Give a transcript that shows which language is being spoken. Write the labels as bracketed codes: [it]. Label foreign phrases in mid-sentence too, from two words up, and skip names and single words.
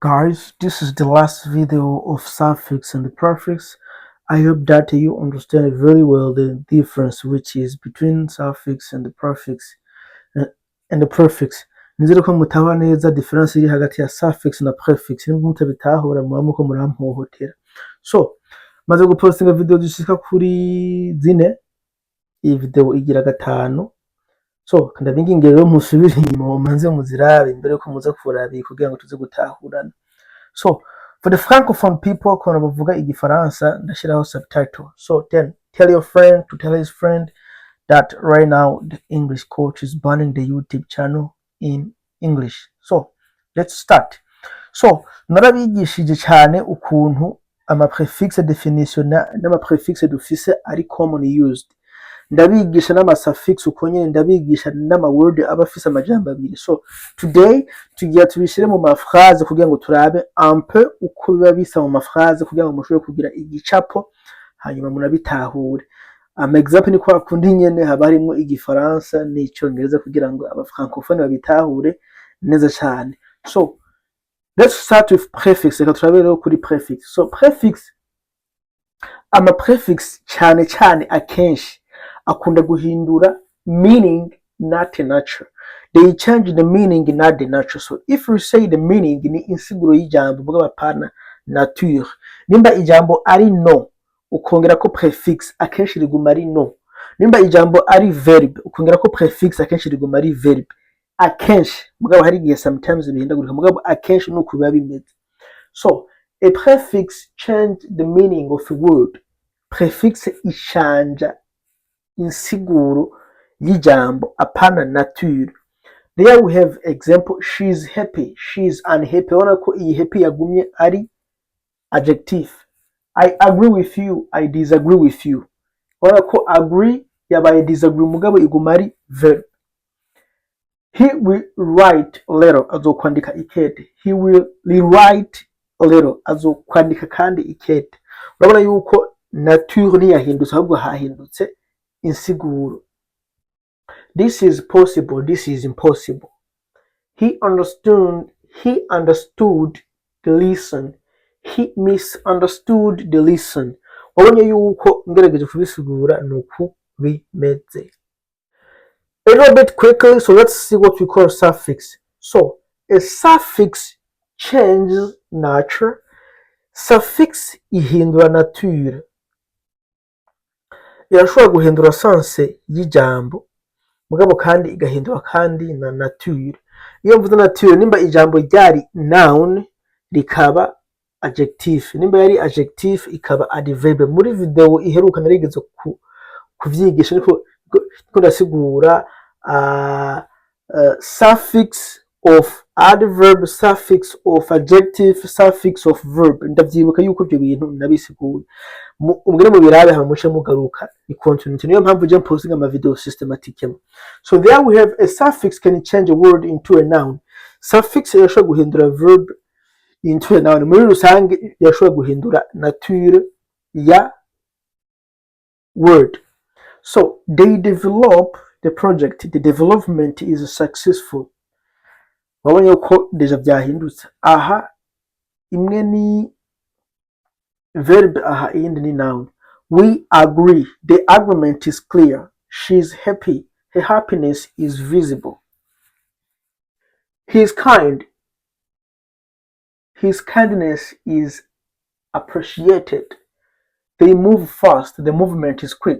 [en] Guys, this is the last video of suffix and the prefix. I hope that you understand very well the difference which is between suffix and the prefix and the prefix. [rn] Nizere ko mutaba neza difference iri hagati ya suffix na prefix nimba mutabitahura muko murampohotera. So, maze gupostinga video zishika kuri zine, iyi video igira gatanu. So, ndabinginge rero musubire inyuma manze muzirabe imbere ko muza kurabi kugira ngo tuze gutahurana. So, [en] for the francophone people, [rn] kuna bavuga igifaransa ndashiraho subtitle. [en] So then tell your friend to tell his friend that right now the English coach is banning the YouTube channel in English. So let's start. [rn] So narabigishije cyane ukuntu ama [en] prefix definition [rn] n'ama prefix dufise ari [en] common used. [rn] Ndabigisha n'ama suffix uko nyene ndabigisha n'ama word aba afise amajambo abiri. So today tugiye tubishire mu maphrase kugira ngo turabe [fr] un peu [rn] uko biba bisa mu maphrase kugira ngo mushobore kugira igicapo hanyuma munabitahure. Example ni kwa kundi nyene haba harimo igifaransa n'icyongereza kugira ngo aba francophone babitahure neza cyane. [en] So let's start with prefix. [rn] Reka turabe rero kuri prefix. [en] So prefix, [rn] ama prefix cyane cyane akenshi akunda guhindura [en] meaning not the nature. They change the meaning not the nature. [rn] So if we say [en] the meaning [rn] ni insiguro y'ijambo bwa bapana nature, nimba ijambo ari no ukongera ko prefix akenshi riguma ari no. Nimba ijambo ari verb ukongera ko prefix akenshi riguma ari verb. Akenshi mugabo hari gihe sometimes bihindagurika mugabo akenshi nuko biba bimeze. [en] So a prefix change the meaning of a word. [rn] Prefix ishanja insiguro y'ijambo apana nature. [en] There we have example: she's happy, she's unhappy. [rn] Ona ko iyi happy yagumye ari adjective. [en] I agree with you, I disagree with you. [rn] Ona ko agree yabaye disagree mugabo iguma ari verb. [en] He will write a letter, [rn] azokwandika ikete. [en] He will rewrite a letter, [rn] azokwandika kandi ikete. Urabona yuko nature ni yahindutse ahubwo hahindutse insiguro. [en] This is possible, this is impossible. He understood the lesson. He misunderstood the lesson. [rn] Wabonye yuko ngerageje kubisigura nuko bimeze. [en] A little bit quickly, so let's see what we call suffix. So a suffix changes nature. [rn] Suffix ihindura nature. Irashobora guhindura sense y'ijambo mugabo kandi igahindura kandi na nature. Iyo mvuze nature, nimba ijambo ryari noun rikaba adjective, nimba yari adjective ikaba adverb. Muri video iheruka narigeze kuvyigisha niko ndasigura [en] suffix of adverb, suffix of adjective, suffix of verb. [rn] Ndavyibuka yuko ibyo bintu nabisiguye ubwo mu birabe hamushe mugaruka ni continuity. Niyo mpamvu je posting ama video systematically. [en] So there we have a suffix can change a word into a noun. [rn] Suffix yashobora guhindura verb [en] into a noun. [rn] Muri rusange yashobora guhindura nature ya word. [en] So they develop the project. The development is successful. [rn] Wabonye ko deja byahindutse. Aha imwe ni verb, aha iyindi ni noun. [en] We agree. The agreement is clear. She's happy. Her happiness is visible. He is kind. His kindness is appreciated. They move fast. The movement is quick.